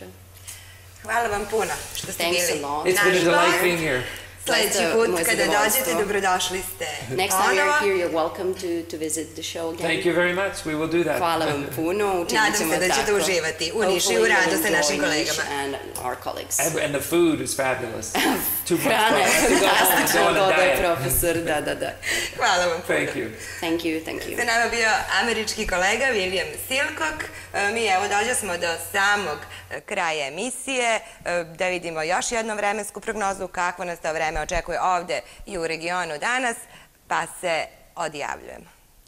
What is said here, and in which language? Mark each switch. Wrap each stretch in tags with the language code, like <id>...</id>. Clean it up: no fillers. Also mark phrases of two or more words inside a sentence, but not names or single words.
<sr>Hvala vam puno što ste bili.</sr> <en>It's been a delight being here.</en> <sr>Sledeći put kada dođete, dobrodošli ste.</sr> <en>Next time you're here, you're welcome to visit the show again. Thank you very much. We will do that.</en> <sr>Hvala vam puno. Nadam se da ćete uživati u Nišu i u radu sa našim kolegama.</sr> <en>And our colleagues. And the food is fabulous.</en> <sr>Hrana je fantastična, dodaje profesor. Da. Hvala vam puno.</sr> <en>Thank you.</en> <sr>Sa nama bio američki kolega William Silcock. Mi evo dođe smo do samog kraja emisije. Da vidimo još jednu vremensku prognozu kakvo nas to vreme očekuje ovde i u regionu danas, pa se odjavljujemo.</sr>